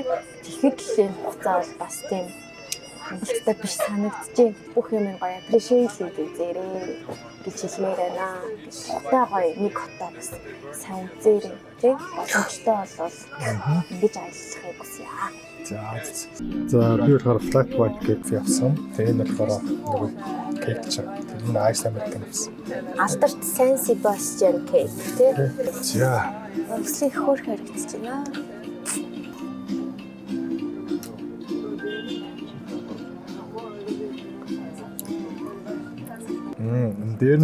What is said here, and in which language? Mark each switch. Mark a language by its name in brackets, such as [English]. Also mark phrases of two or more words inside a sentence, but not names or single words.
[Mongolian] Тэгэхэд л энэ хугацаа бол бас тийм хангалттай биш санагдчихэв. Бүх юм гоё appreciate хийгээрэй гэж хэлмээр байна. Хоттой гоё нэг хотоо бас сайн үзээрэй тий. Боломжтой бол ингэж ажиллахыг хүсье. За би болохоор [English] flat white cake [Mongolian] явсан. Тэгээ энэ болохоор нэг cake чаа. Тэр нь [English] ice american [Mongolian] гэсэн. Алдарт San Sebastian cake тий. За Өслийн хөөр харагдаж байна. дээр нь